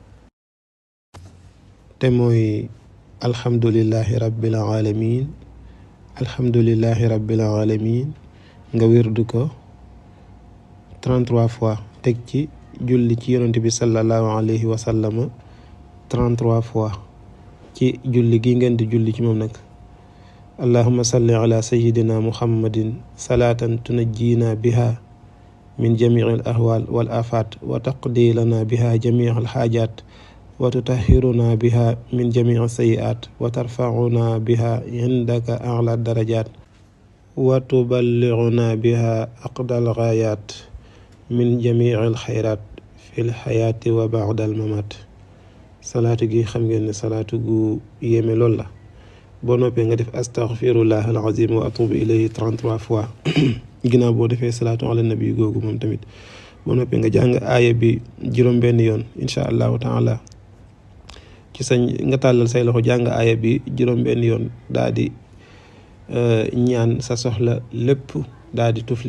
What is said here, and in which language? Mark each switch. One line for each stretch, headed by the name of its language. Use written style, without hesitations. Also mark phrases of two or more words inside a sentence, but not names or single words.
Wolof: te mooy
Arabic: الحمد لله رب العالمين الحمد لله رب العالمين
Wolof: nga wirdu ko 33 fois teg ci julli ci yonent bi
Arabic: صلى الله عليه وسلم
Wolof: 33 fois ci julli gi ngeen di julli ci moom nag.
Arabic: اللهم صل على سيدنا محمد صلاة تنجينا بها من جميع الأهوال والآفات وتقضي لنا بها جميع الحاجات وتطهرنا بها من جميع السيئات وترفعنا بها عندك أعلى الدرجات وتبلغنا بها أقصى الغايات من جميع الخيرات في الحياة وبعد الممات.
Wolof: salaatu gi xam ngeen ne salaatu gu yéeme lool la. boo noppee nga def
Arabic: أستغفر الله العظيم وأتوب إليه
Wolof: 33 fois ginnaaw boo defee
Arabic: صلاة على النبي
Wolof: googu moom tamit boo noppee nga jàng aaya bi juróom-benn yoon
Arabic: إن شاء الله تعالى
Wolof: ci sa nga tàllal say loxo jàng aaya bi juróom-benn yoon daa di ñaan sa soxla lépp daa di tufli.